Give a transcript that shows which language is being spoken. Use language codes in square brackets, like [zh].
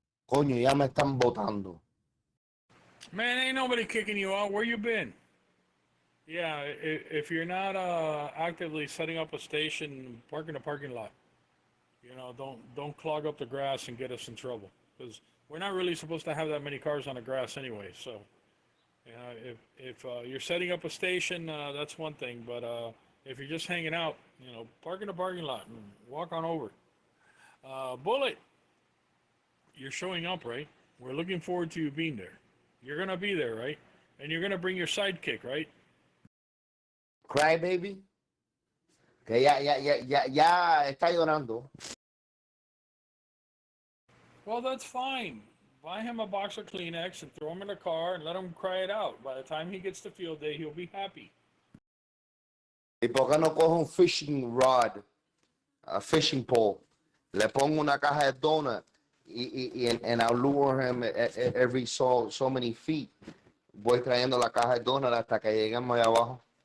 [es] Coño, ya me están botando. [en] Man, ain't nobody kicking you out. Where you been? Yeah, if you're not actively setting up a station, park in a parking lot. Don't clog up the grass and get us in trouble, because we're not really supposed to have that many cars on the grass anyway. So, if you're setting up a station, that's one thing. But if you're just hanging out, park in a parking lot and walk on over. Bullet, you're showing up, right? We're looking forward to you being there. You're gonna be there, right? And you're gonna bring your sidekick, right? Cry baby. [es] Que ya está llorando. [en] Well, that's fine. Buy him a box of Kleenex and throw him in a car and let him cry it out. By the time he gets to field day, he'll be happy. [es] ¿Y por qué no coge un [en] fishing rod, a fishing pole? [es] Le pongo una caja de donut [en] and I'll lure him every so many feet. [es] Voy trayendo la caja de donut hasta que lleguemos allá abajo.